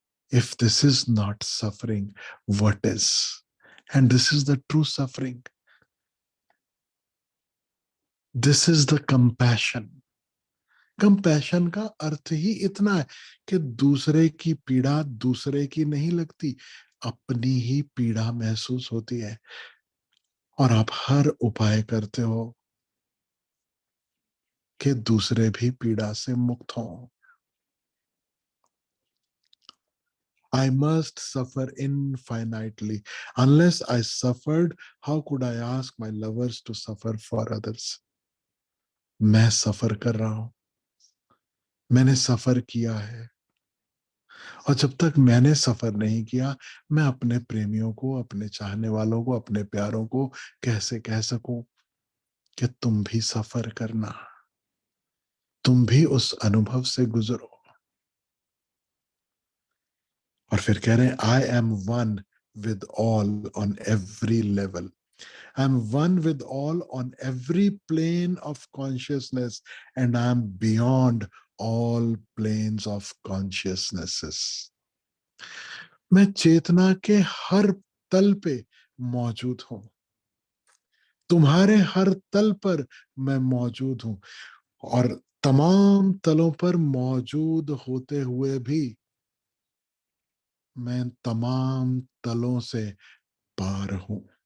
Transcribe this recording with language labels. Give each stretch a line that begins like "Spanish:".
English: If this is not suffering, what is? And this is the true suffering. This is the compassion.
Hindi: Compassion का अर्थ ही इतना है कि दूसरे की पीड़ा दूसरे की नहीं लगती, अपनी ही पीड़ा महसूस होती है और आप हर उपाय करते हो कि दूसरे भी पीड़ा से मुक्त हों।
English: I must suffer infinitely. Unless I suffered, how could I ask my lovers to suffer for others?
Hindi: मैं सफर कर रहा हूं, मैंने सफर किया है, और जब तक मैंने सफर नहीं किया, मैं अपने प्रेमियों को, अपने चाहने वालों को, अपने प्यारों को कैसे कह सकूं कि तुम भी सफर करना, तुम भी उस अनुभव से गुजरो। और फिर कह रहे हैं,
English: I am one with all on every level. I am one with all on every plane of consciousness, and I am beyond all planes of consciousnesses.
Hindi: मैं चेतना के हर तल पे मौजूद हूं, तुम्हारे हर तल पर मैं मौजूद हूं। और तमाम तलों पर मौजूद होते हुए भी मैं तमाम तलों से पार हूं।